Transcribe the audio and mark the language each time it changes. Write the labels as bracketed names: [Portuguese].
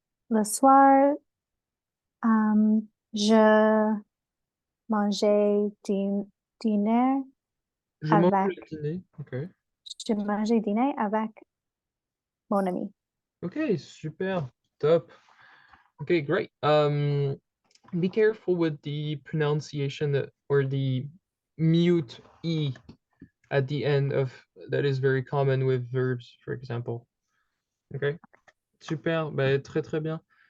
[French] le soir, je mangeais dîner Je mange avec, le dîner. Ok. je mangeais dîner avec mon ami. Ok, super, top. [English] Okay, great. Be careful with the pronunciation or the mute E at the end of that is very common with verbs, for example. [French] Okay, super, bah, très très bien.